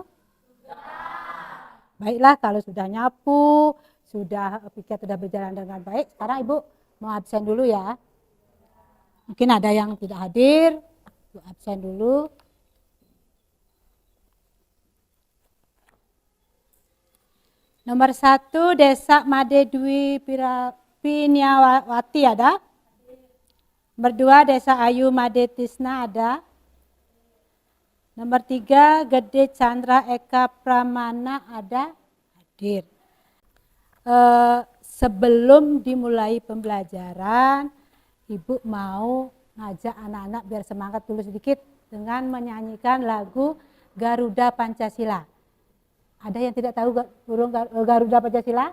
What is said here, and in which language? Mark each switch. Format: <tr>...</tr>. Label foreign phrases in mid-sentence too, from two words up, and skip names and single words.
<id>Baiklah kalau sudah nyapu, sudah piket sudah berjalan dengan baik. Sekarang Ibu mau absen dulu ya. Mungkin ada yang tidak hadir, Ibu absen dulu. Nomor 1 Desa Made Dwi Piniawati ada. Nomor 2 Desa Ayu Made Tisna ada. Nomor 3 Gede Chandra Eka Pramana ada. Hadir. Sebelum dimulai pembelajaran, Ibu mau ngajak anak-anak biar semangat dulu sedikit dengan menyanyikan lagu Garuda Pancasila. Ada yang tidak tahu burung Garuda Pancasila?</id>